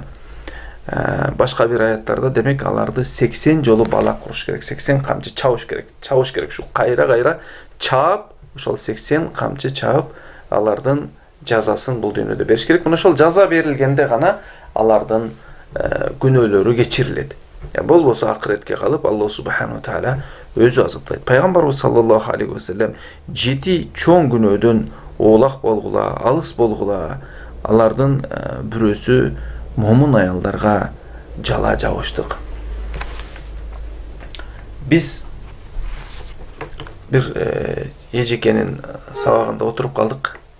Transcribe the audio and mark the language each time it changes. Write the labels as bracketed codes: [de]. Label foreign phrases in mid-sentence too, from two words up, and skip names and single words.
[ky] Башка бир аяттарда демек аларды 80 жолу бала куруш керек, 80 камчы чабыш керек. Ушул кайра чаап, ошол 80 камчы чаап алардын жазасын бул дүйнөдө бериш керек. Мына ошол жаза берилгенде гана алардын күнөөлөрү кечирилет. Болбосо акыретке калып Алла [ar] سبحانه وتعالى [ky] өзү азаптайт. Пайгамбарыбыз [ar] صلى الله عليه وسلم [ky] 7 чоң күнөөдөн оолак болгула, алыс болгула, алардын бирөөсү момун аялдарга жала жабыштык. Биз бир эжекенин сабагында отуруп калдык.